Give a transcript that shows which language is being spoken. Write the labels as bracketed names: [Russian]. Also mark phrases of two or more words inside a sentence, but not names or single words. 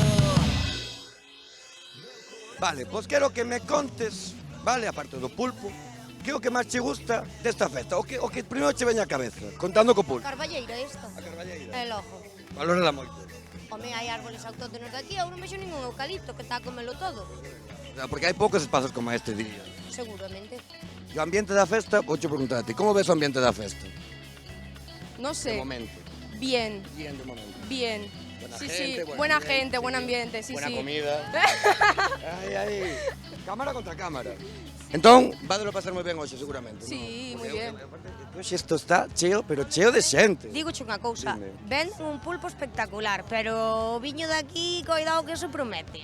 [Galician] Vale, pois quero que me contes, vale, aparte do pulpo, que é o que máis che gusta desta festa, o que primeiro che veña a cabeza, contando co pulpo. Carballeira esta. A carballeira. É logo. Valórala moito. Home, hai árboles autóctonos de aquí, eu non vexo ningún eucalipto que está a comelo todo. Porque hai poucos espazos como este, diría. Seguramente. E o ambiente da festa, vou che preguntar a ti, como ves o ambiente da festa? [Spanish] No sé. De momento. Bien. Bien, de momento. Bien. Buena sí, gente, sí, buena gente, buen ambiente, sí, buena sí. [Galician] comida. Aí. Cámara contra cámara. Entón, vadelo pasar moi ben hoxe, seguramente. Sí, moi bien. Hoxe isto está cheo, pero cheo de xente. Dígoche unha cousa, ven un pulpo espectacular, pero o viño de aquí, coidado que eso promete.